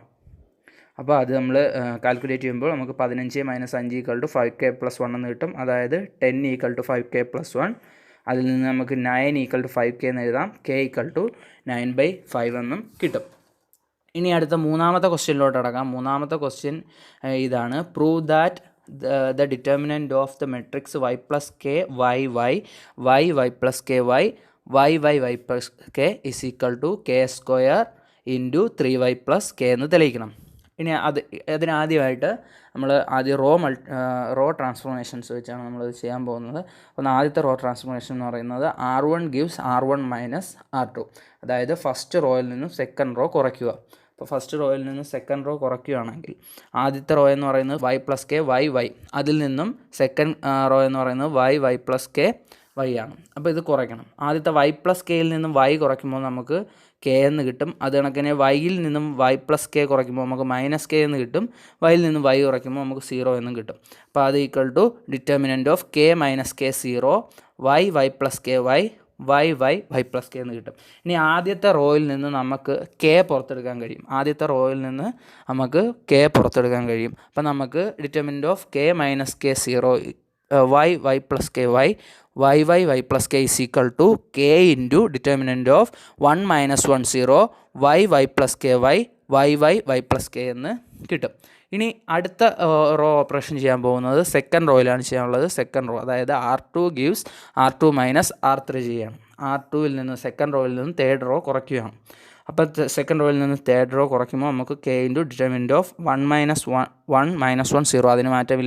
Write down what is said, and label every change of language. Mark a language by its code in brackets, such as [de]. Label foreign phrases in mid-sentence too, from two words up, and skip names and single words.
[ml] അപ്പോൾ അത് നമ്മൾ കാൽക്കുലേറ്റ് ചെയ്യുമ്പോൾ നമുക്ക് [en] 15 - 5 equal to 5k + 1 [ml] എന്ന് കിട്ടും. അതായത് [en] 10 equal to 5k + 1. [ml] അതിൽ നിന്ന് നമുക്ക് [en] 9 equal to 5k [ml] എന്ന് എഴുതാം. [en] k equal to 9/5 [ml] എന്നും കിട്ടും. ഇനി അടുത്ത മൂന്നാമത്തെ ക്വസ്റ്റ്യനിലോട്ട് കിടക്കാം. മൂന്നാമത്തെ ക്വസ്റ്റ്യൻ ഇതാണ്. [en] prove that the determinant of the matrix y plus k y y y y plus k y y y y plus k is equal to k square into 3y plus k [ml] എന്ന് തെളിയിക്കണം. ഇനി അതിനാദ്യമായിട്ട് നമ്മൾ ആദ്യം [en] row transformations [ml] വെച്ചാണ് നമ്മളത് ചെയ്യാൻ പോകുന്നത്. അപ്പോൾ ആദ്യത്തെ [en] row transformation [ml] എന്ന് പറയുന്നത് [en] R1 gives R1 minus R2. [ml] അതായത് ഫസ്റ്റ് റോയിൽ നിന്നും [en] second row [ml] കുറയ്ക്കുക. അപ്പോൾ ഫസ്റ്റ് റോയിൽ നിന്ന് [en] second row [ml] കുറയ്ക്കുകയാണെങ്കിൽ ആദ്യത്തെ റോ എന്ന് പറയുന്നത് [en] y plus k y y, [ml] അതിൽ നിന്നും [en] second row [ml] എന്ന് പറയുന്നത് [en] y plus k y [ml] ആണ്. അപ്പോൾ ഇത് കുറയ്ക്കണം. ആദ്യത്തെ y plus kയിൽ നിന്നും y കുറയ്ക്കുമ്പോൾ നമുക്ക് k എന്ന് കിട്ടും. അത് കണക്കിന് yയിൽ നിന്നും [en] y plus k [ml] കുറയ്ക്കുമ്പോൾ നമുക്ക് -k എന്ന് കിട്ടും. yയിൽ നിന്നും y കുറയ്ക്കുമ്പോൾ നമുക്ക് 0 എന്നും കിട്ടും. അപ്പോൾ അത് [en] equal to determinant of k - k 0 y plus k y plus k [ml] എന്ന് കിട്ടും. ഇനി ആദ്യത്തെ റോയിൽ നിന്ന് നമുക്ക് k പുറത്തെടുക്കാൻ കഴിയും. അപ്പോൾ നമുക്ക് [en] determinant of k - k 0 y plus k y plus k is equal to k into determinant of 1 - 1 0 y plus k y plus k [ml] എന്ന് കിട്ടും. ഇനി അടുത്ത [en] row operation [ml] ചെയ്യാൻ പോകുന്നത് സെക്കൻഡ് റോയിലാണ് ചെയ്യാനുള്ളത്. [en] second row [ml] അതായത് [en] R2 gives R2 minus R3 [ml] ചെയ്യണം. R2വിൽ നിന്ന് സെക്കൻഡ് റോയിൽ നിന്ന് [en] third row [ml] കുറയ്ക്കുകയാണ്. അപ്പോൾ സെക്കൻഡ് റോയിൽ നിന്ന് [en] third row [ml] കുറയ്ക്കുമ്പോൾ നമുക്ക് [en] k into determinant of 1 minus 1 0, [ml] അതിന് മാറ്റമില്ല.